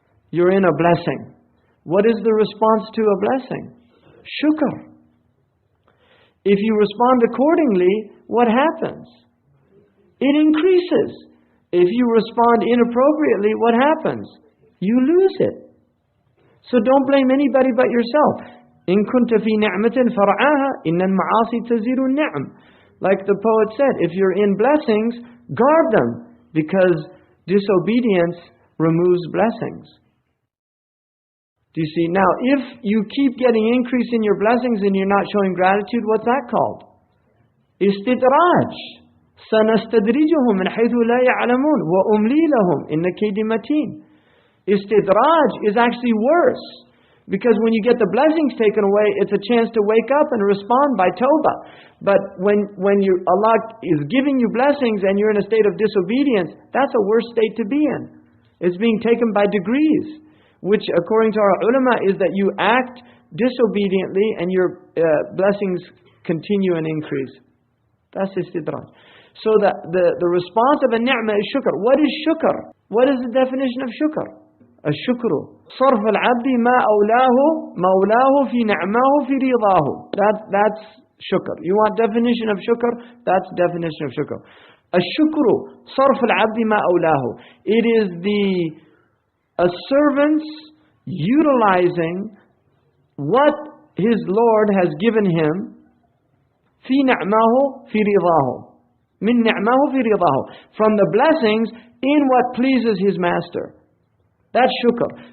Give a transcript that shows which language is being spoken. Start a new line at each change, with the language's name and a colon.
English: You're in a blessing. What is the response to a blessing? Shukr. If you respond accordingly, what happens? It increases. If you respond inappropriately, what happens? You lose it. So don't blame anybody but yourself.
Arabic: إن كنت في نعمة فرعاها إن المعاصي تزيل النعم.
English: Like the poet said, if you're in blessings, guard them, because disobedience removes blessings. Do you see? Now, if you keep getting increase in your blessings and you're not showing gratitude, what's that called?
Arabic: استدراج. سنستدرجهم من حيث لا يعلمون وأملي لهم إن كيدي متين.
English: Istidraj is actually worse. Because when you get the blessings taken away, it's a chance to wake up and respond by tawbah. But when Allah is giving you blessings and you're in a state of disobedience, that's a worse state to be in. It's being taken by degrees, which according to our ulama is that you act disobediently and your blessings continue and increase. That's istidraj. So the response of a ni'mah is shukr. What is shukr? What is the definition of shukr?
Arabic: الشكر صرف العبد ما أولاه مولاه في نعماه في رضاه.
English: That's shukr. You want definition of shukr? That's definition of shukr.
Arabic: الشكر صرف العبد ما أولاه.
English: It is a servant's utilizing what his Lord has given him
Arabic: في نعماه في رضاه. من نعماه في رضاه.
English: From the blessings in what pleases his master. That's shukr.